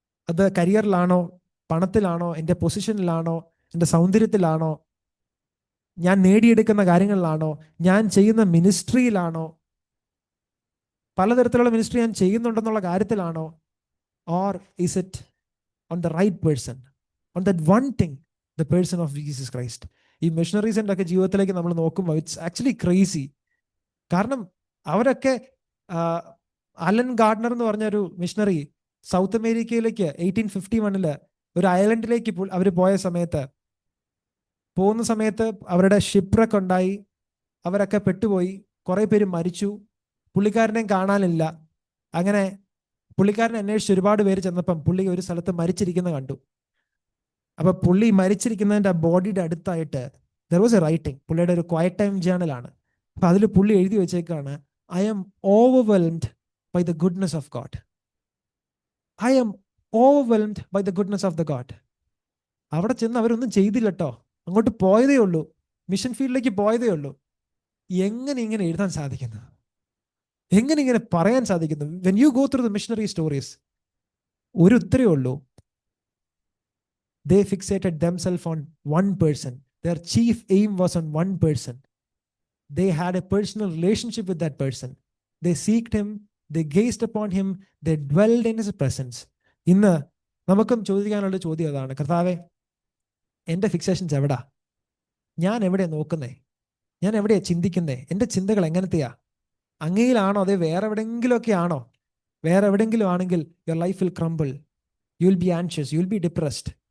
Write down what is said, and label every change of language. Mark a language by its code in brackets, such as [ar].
[ml] അത് കരിയറിലാണോ, പണത്തിലാണോ, എൻ്റെ പൊസിഷനിലാണോ, എൻ്റെ സൗന്ദര്യത്തിലാണോ, ഞാൻ നേടിയെടുക്കുന്ന കാര്യങ്ങളിലാണോ, ഞാൻ ചെയ്യുന്ന മിനിസ്ട്രിയിലാണോ, പലതരത്തിലുള്ള മിനിസ്ട്രി ഞാൻ ചെയ്യുന്നുണ്ടെന്നുള്ള കാര്യത്തിലാണോ? [en] Or is it on the right person, on that one thing, the person of Jesus Christ? [ml] ഈ മിഷണറീസിൻ്റെ ഒക്കെ ജീവിതത്തിലേക്ക് നമ്മൾ നോക്കുമ്പോൾ [en] It's actually crazy. [ml] കാരണം അവരൊക്കെ അലൻ ഗാർഡനർ എന്ന് പറഞ്ഞൊരു മിഷണറി സൗത്ത് അമേരിക്കയിലേക്ക് 1851 ഒരു ഐലൻഡിലേക്ക് അവർ പോകുന്ന സമയത്ത് അവരുടെ ഷിപ്രക്ക് ഉണ്ടായി, അവരൊക്കെ പെട്ടുപോയി, കുറേ പേര് മരിച്ചു, പുള്ളിക്കാരനെയും കാണാനില്ല. അങ്ങനെ പുള്ളിക്കാരനെ അന്വേഷിച്ച് ഒരുപാട് പേര് ചെന്നപ്പം പുള്ളി ഒരു സ്ഥലത്ത് മരിച്ചിരിക്കുന്നത് കണ്ടു. അപ്പൊ പുള്ളി മരിച്ചിരിക്കുന്നതിൻ്റെ ബോഡിയുടെ അടുത്തായിട്ട് [en] There was a writing. [ml] പുള്ളിയുടെ ഒരു ക്വയറ്റ് ടൈം ജേണലാണ്. അപ്പൊ അതിൽ പുള്ളി എഴുതി വെച്ചേക്കാണ്, [en] I am overwhelmed by the goodness of God. I am overwhelmed by the goodness of the God. [ml] അവിടെ ചെന്ന് അവരൊന്നും ചെയ്തില്ല കേട്ടോ, അങ്ങോട്ട് പോയതേ ഉള്ളൂ, മിഷൻ ഫീൽഡിലേക്ക് പോയതേ ഉള്ളൂ. എങ്ങനെ ഇങ്ങനെ എഴുതാൻ സാധിക്കുന്നു? എങ്ങനെ ഇങ്ങനെ പറയാൻ സാധിക്കുന്നു? [en] when you go through the missionary stories, [ml] ഒരു ഉത്തരവേ ഉള്ളൂ: [en] they fixated themselves on one person. Their chief aim was on one person. They had a personal relationship with that person. They seeked him, they gazed upon him, they dwelled in his presence. [ml] ഇന്ന് നമുക്കും ചോദിക്കാനുള്ള ചോദ്യം അതാണ്, കർത്താവേ എൻ്റെ ഫിക്സേഷൻസ് എവിടാ? ഞാൻ എവിടെയാണ് നോക്കുന്നേ? ഞാൻ എവിടെയാണ് ചിന്തിക്കുന്നേ? എൻ്റെ ചിന്തകൾ എങ്ങനത്തെയാ? അങ്ങയിലാണോ അതേ വേറെ എവിടെയെങ്കിലുമൊക്കെ ആണോ? വേറെ എവിടെയെങ്കിലും ആണെങ്കിൽ [en] Your life will crumble. You will be anxious, you will be depressed.